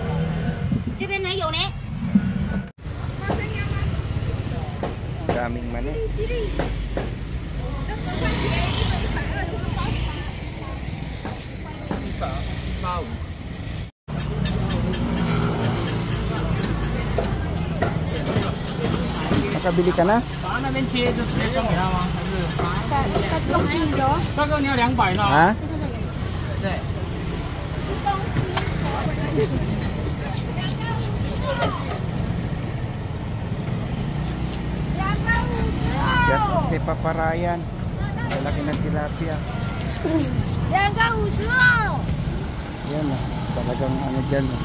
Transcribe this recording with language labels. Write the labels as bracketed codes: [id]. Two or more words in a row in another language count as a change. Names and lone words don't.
[tl] Daming mani. Nakabili ka na? [zh] 把那边切就直接送给他吗？还是？ [tl] Tatlong kilo. [zh] 大哥你要200呢？ Ha? 对。 [tl] Yan, kay Paparayan. Malaki ng tilapia. Yang ka uso. Yan, oh. Talagang ano dyan. Oh.